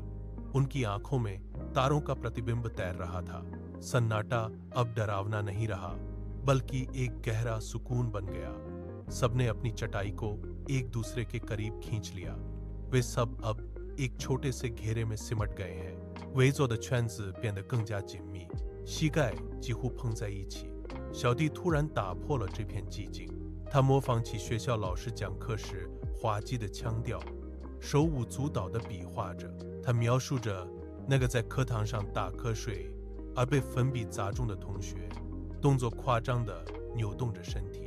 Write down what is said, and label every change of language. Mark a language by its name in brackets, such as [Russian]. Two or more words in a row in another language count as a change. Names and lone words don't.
[Hindi] उनकी आंखों में तारों का प्रतिबिंब तैर रहा था। सन्नाटा अब डरावना नहीं रहा, बल्कि एक गहरा सुकून बन गया। सबने अपनी चटाई को एक दूसरे के करीब खींच लिया। वे सब अब एक छोटे से घेरे में सिमट गए हैं। [Chinese] 围坐的圈子变得更加紧密，膝盖几乎碰在一起。小弟突然打破了这片寂静，他模仿起学校老师讲课时滑稽的腔调，手舞足蹈地比划着。他描述着那个在课堂上打瞌睡而被粉笔砸中的同学，动作夸张地扭动着身体。